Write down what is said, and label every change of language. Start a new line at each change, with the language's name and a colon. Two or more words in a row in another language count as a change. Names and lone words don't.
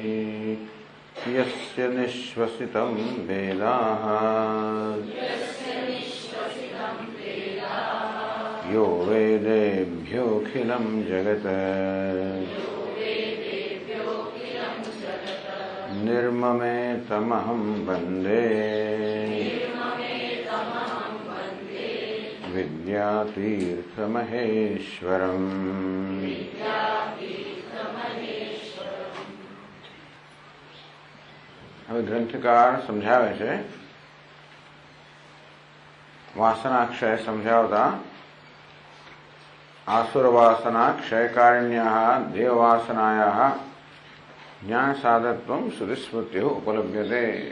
Sanskrit: यस्य निश्वसितं वेदाः यो वेदेभ्योऽखिलं जगत् निर्ममेतमहं वन्दे विद्यातीर्थमहेश्वरम्।
Gujarati: હવે ગ્રંથકાર સમજાવે છે, વાસનાક્ષય સમજાવતા
Sanskrit: આસુરવાસના ક્ષયકારિણ્યાઃ દેવવાસનાયાઃ જ્ઞાન સાધકત્વમ શ્રુતિસ્મૃત્યુઃ ઉપલભ્યતે।